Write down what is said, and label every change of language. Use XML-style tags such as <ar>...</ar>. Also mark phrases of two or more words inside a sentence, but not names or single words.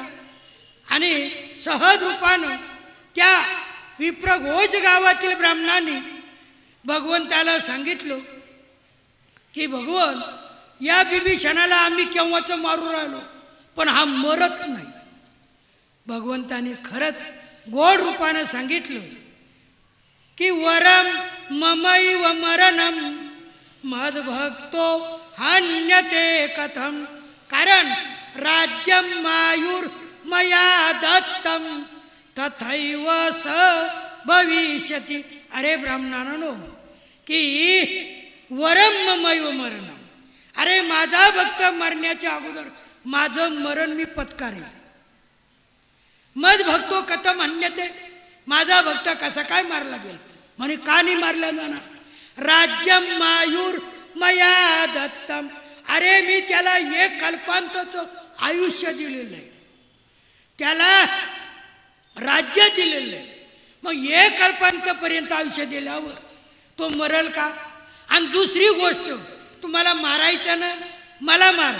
<mr>आणि सहज रूपानं त्या विप्रघोष गावातील ब्राह्मणांनी भगवंताला सांगितलं की भगवान, या बिभीषणाला आम्ही केव्हाच मारू राहिलो पण हा मरत नाही. भगवंताने खरंच गोड रूपानं सांगितलं की</mr> <sa>वरम ममैव मरणम मद्भक्तो हन्यते कथम, कारण राज्यम मायूर मया दत्तम तथैव स भविष्यति.</sa> <mr>अरे ब्राह्मणांनो, की</mr> <sa>वरम ममैव मरणम,</sa> <mr>अरे माझा भक्त मरण्याच्या अगोदर माझं मरण मी पत्कारेल.</mr> <sa>मद भक्तो कथम हन्यते,</sa> <mr>माझा भक्त कसा काय मारला गेला? म्हणे का नाही मारला जाणार?</mr> <sa>राज्यम मायूर मया दत्तम,</sa> <mr>अरे मी त्याला एक कल्पांतचं आयुष्य दिलेलं आहे, त्याला राज्य दिलेलं आहे. मग एक कल्पांतपर्यंत आयुष्य दिल्यावर तो मरल का? आणि दुसरी गोष्ट, तुम्हाला मारायचं ना, मला मारा.</mr>